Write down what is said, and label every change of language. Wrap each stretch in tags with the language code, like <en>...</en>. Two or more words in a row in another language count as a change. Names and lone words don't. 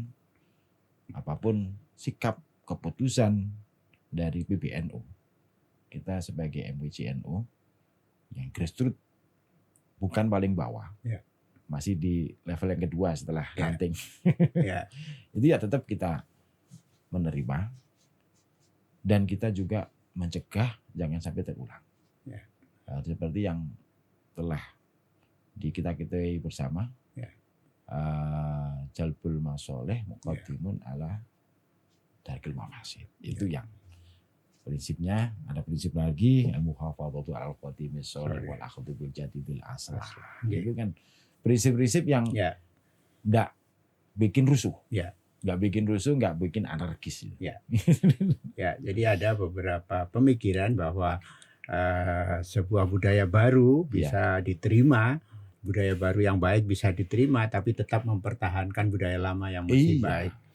<id>Apapun sikap keputusan dari PBNU, kita sebagai MWCNU yang grassroots, bukan paling bawah, masih di level yang kedua setelah ranting. Itu ya tetap kita menerima dan kita juga mencegah jangan sampai terulang. Seperti yang telah kita ketahui bersama,</id> <ar>جلب المصالح مقدم على درء المفاسد.</ar> <id>Itu yang prinsipnya. Ada prinsip lagi,</id> <ar>المحافظة على القديم الصالح والأخذ بالجديد الأصلح.</ar> <id>Itu kan prinsip-prinsip yang enggak bikin rusuh. Enggak bikin rusuh, enggak bikin anarkis. Jadi ada beberapa pemikiran bahwa sebuah budaya baru bisa diterima, budaya baru yang baik bisa diterima, tapi tetap mempertahankan budaya lama yang masih baik.</id>